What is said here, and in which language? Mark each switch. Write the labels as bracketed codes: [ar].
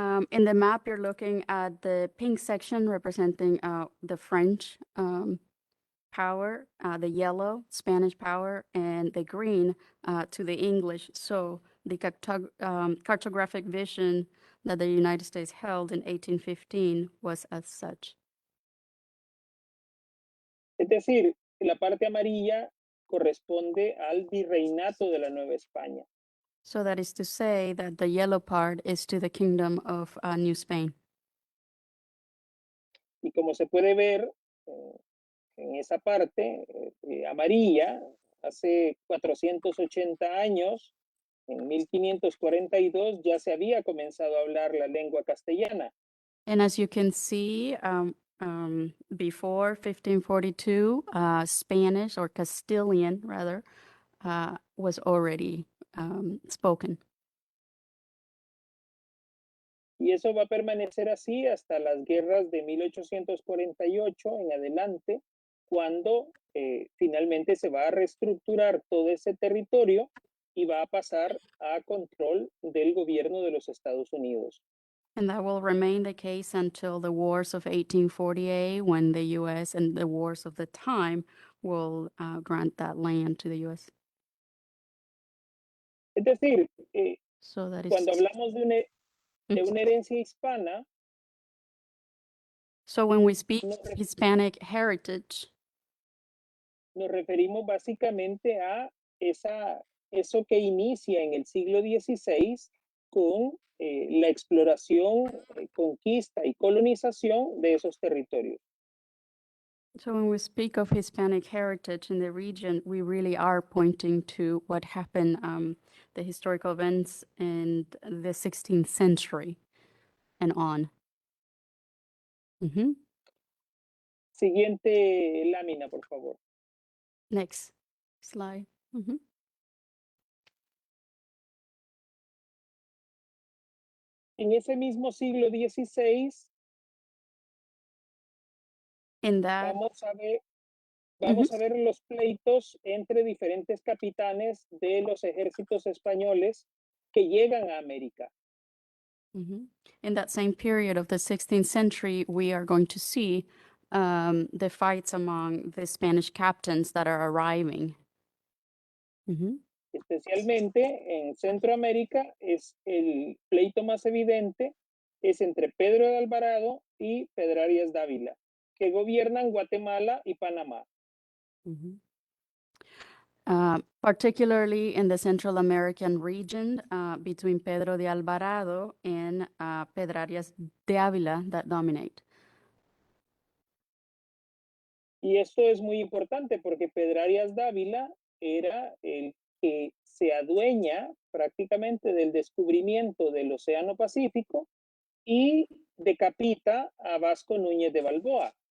[en] In the map, you're looking at the pink section representing the French power, the yellow Spanish power, and the green to the English. So the cartographic vision that the United States held in 1815 was as such. [es] Es decir, la parte amarilla corresponde al virreinato de la Nueva España. [en] So that is to say that the yellow part is to the Kingdom of New Spain. [es] Y como se puede ver en esa parte amarilla, hace 480 años, en 1542, ya se había comenzado a hablar la lengua castellana. [en] And as you can see, before 1542, Spanish or Castilian rather was already spoken. [es] Y eso va a permanecer así hasta las guerras de 1848 en adelante, cuando finalmente se va a reestructurar todo ese territorio y va a pasar a control del gobierno de los Estados Unidos. [en] And that will remain the case until the wars of 1848, when the U.S. and the wars of the time will grant that land to the U.S. [es] Es decir, [en] So that is [es] cuando hablamos de una herencia hispana, [en] so when we speak [es] no, [en] Hispanic heritage, [es] nos referimos básicamente a eso que inicia en el siglo XVI con la exploración, conquista y colonización de esos territorios. [en] So when we speak of Hispanic heritage in the region, we really are pointing to what happened, the historical events in the 16th century and on. Mhm. [es] Siguiente lámina, por favor. [en] Next slide. Mhm. [es] En ese mismo siglo XVI [en] In that, [es] vamos a ver, Mhm. vamos a ver los pleitos entre diferentes capitanes de los ejércitos españoles que llegan a América. Mhm. [en] In that same period of the 16th century, we are going to see the fights among the Spanish captains that are arriving. Mhm. [es] Especialmente en Centroamérica, es el pleito más evidente es entre Pedro de Alvarado y Pedrarias Dávila, que gobiernan Guatemala y Panamá. Mhm. [en] Particularly in the Central American region, between Pedro de Alvarado and Pedrarias de Ávila that dominate. [es] Y esto es muy importante porque Pedrarias Dávila era el que se adueña prácticamente del descubrimiento del Océano Pacífico y decapita a Vasco Núñez de Balboa.